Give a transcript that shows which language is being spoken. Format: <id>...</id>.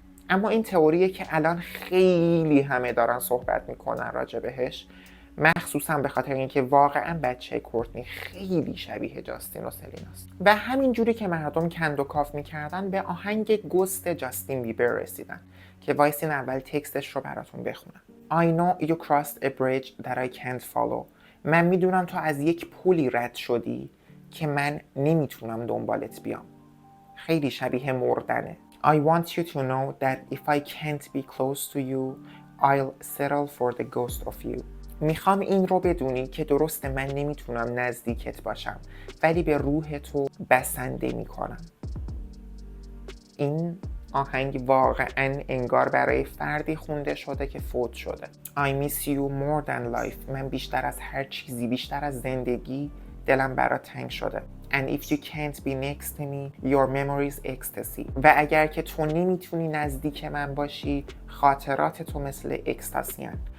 <fa>اما این تئوریه که الان خیلی همه دارن صحبت میکنن راجع بهش، مخصوصا به خاطر اینکه واقعا بچه کورتنی خیلی شبیه جاستین و سلیناست. و همین جوری که مردم کند و کاف میکردن به آهنگ گست جاستین بیبر رسیدن که وایسین اول تکستش رو براتون بخونم.</fa> <en>I know you crossed a bridge that I can't follow.</en> <fa>من میدونم تو از یک پلی رد شدی که من نمیتونم دنبالت بیام. خیلی شبیه مردنه.</fa> <en>I want you to know that if I can't be close to you, I'll settle for the ghost of you.</en> <fa>میخوام این رو بدونی که درسته من نمیتونم نزدیکت باشم ولی به روح تو بسنده میکنم. این آهنگ واقعا انگار برای فردی خونده شده که فوت شده.</fa> <en>I miss you more than life.</en> <fa>من بیشتر از هر چیزی، بیشتر از زندگی دلم برات تنگ شده.</fa> <en>And if you can't be next to me, your memory's ecstasy.</en> <fa>و اگر که تو نمیتونی نزدیک من باشی، خاطرات تو مثل اکستاسیان.</fa>